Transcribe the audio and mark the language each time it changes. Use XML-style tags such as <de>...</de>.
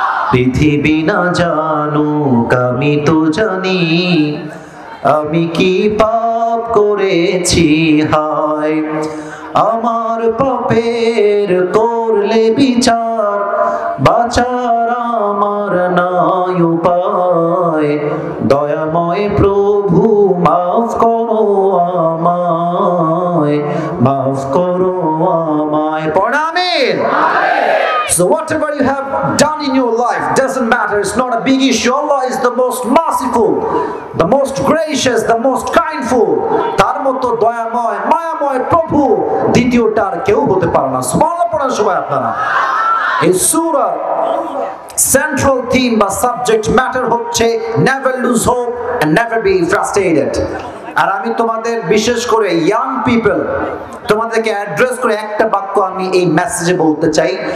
<bn>পৃথিবী না জানুক আমি তো জানি, আমি কি পাপ করেছি হায়, আমার পাপের করলে বিচার, বাঁচার আমার নাই উপায়, দয়াময় প্রভু মাফ করো আমায়, মাফ করো আমায়। পড় আমিন।</bn> <en>So whatever you have done in your life doesn't matter. It's not a big issue. Allah is the most merciful, the most gracious, the most kindful.</en> <bn>তার মতো দয়াময় মায়াময় প্রভু দ্বিতীয়টার কেউ হতে পারে না। সুবহানাল্লাহ পড়েন সবাই আপনারা। এই সূরা সেন্ট্রাল থিম বা সাবজেক্ট ম্যাটার হচ্ছে</bn> <en>never lose hope and never be frustrated.</en> <bn>আর আমি তোমাদের বিশেষ করে ইয়াং পিপল তোমাদেরকে অ্যাড্রেস করে একটা বাক্য আমি এই মেসেজে বলতে চাই।</bn>